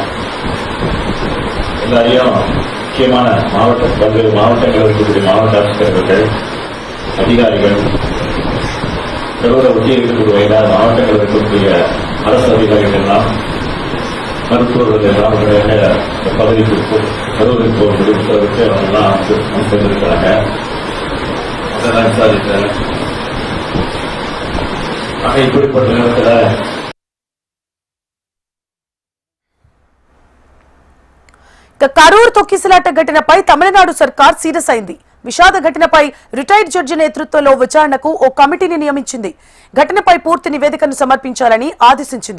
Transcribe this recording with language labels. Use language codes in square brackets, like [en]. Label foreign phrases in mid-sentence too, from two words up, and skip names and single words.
[ta] எல்லாரையும் முக்கியமான பல்வேறு மாவட்டங்கள் இருக்கக்கூடிய மாவட்ட ஆட்சித்தலைவர்கள், அதிகாரிகள், கடவுளை ஒட்டி இருக்கக்கூடிய எல்லா மாவட்டங்கள் இருக்கக்கூடிய அரசு அதிகாரிகள் எல்லாம், மருத்துவர்கள் எல்லாம் பதவிக்கு கரூருக்கு போகும்போது உத்தரவிட்டு அவங்கெல்லாம் சேர்ந்திருக்கிறாங்க. அதெல்லாம் விசாரித்தேன். இப்படிப்பட்ட நேரத்தில் [te] కరూర్ తొక్కిసలాట ఘటనపై తమిళనాడు సర్కార్ సీరియస్ అయింది. విషాద ఘటనపై రిటైర్డ్ జడ్జి నేతృత్వంలో విచారణకు ఓ కమిటీని నియమించింది. ఘటనపై పూర్తి నివేదికను సమర్పించాలని ఆదేశించింది.